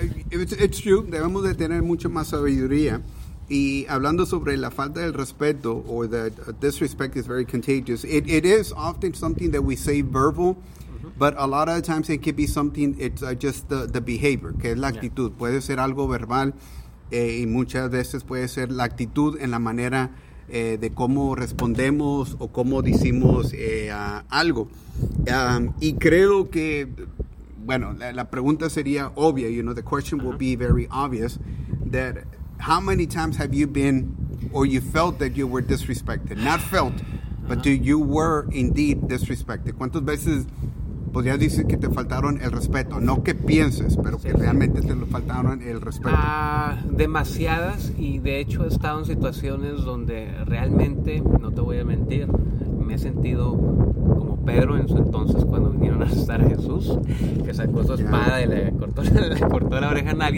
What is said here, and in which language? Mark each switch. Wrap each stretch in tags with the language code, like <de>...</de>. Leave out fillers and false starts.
<en>It's true,</en> <es>debemos de tener mucho más sabiduría. Y hablando sobre la falta del respeto,</es> <en>or that disrespect is very contagious, it is often something that we say verbal. But a lot of the times it could be something, it's just the behavior,</en> <es>que es la actitud.</es> <en>Yeah.</en> <es>Puede ser algo verbal, y muchas veces puede ser la actitud en la manera de cómo respondemos o cómo decimos algo. Y creo que, bueno, la pregunta sería obvia,</es> <en>you know, the question will be very obvious, that how many times have you been, or you felt that you were disrespected? Not felt, but you were indeed disrespected.</en> <es>¿Cuántas veces... Pues ya dices que te faltaron el respeto, no que pienses, pero que realmente te lo faltaron el respeto. Demasiadas, y de hecho he estado en situaciones donde realmente, no te voy a mentir, me he sentido como Pedro en su entonces cuando vinieron a arrestar a Jesús, que sacó su espada y le cortó la oreja a nadie.</es>